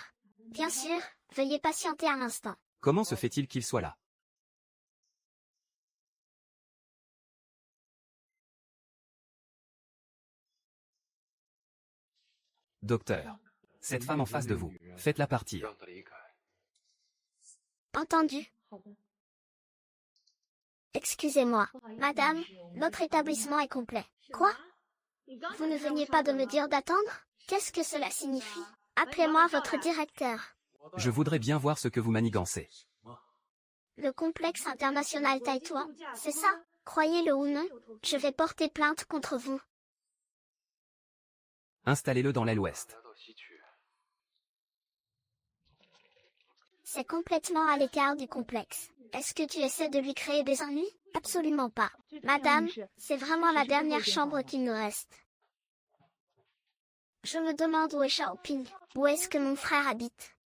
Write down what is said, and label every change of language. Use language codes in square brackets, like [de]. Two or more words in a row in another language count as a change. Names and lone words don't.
[fr] Bien sûr, veuillez patienter un instant. Comment se fait-il qu'il soit là? Docteur. Cette femme en face de vous, faites-la partir. [zh] 让他离开。 [fr] Entendu. Excusez-moi, madame, notre établissement est complet. Quoi? Vous ne veniez pas de me dire d'attendre? Qu'est-ce que cela signifie? Appelez-moi votre directeur. Je voudrais bien voir ce que vous manigancez. Le complexe international Taïwan, c'est ça? Croyez-le ou non, je vais porter plainte contre vous. Installez-le dans l'aile ouest. [zh] 来到西区， [fr] C'est complètement à l'écart du complexe. Est-ce que tu essaies de lui créer des ennuis? Absolument pas. Madame, c'est vraiment la dernière chambre qu'il nous reste. Je me demande où est Xiaoping. Où est-ce que mon frère habite?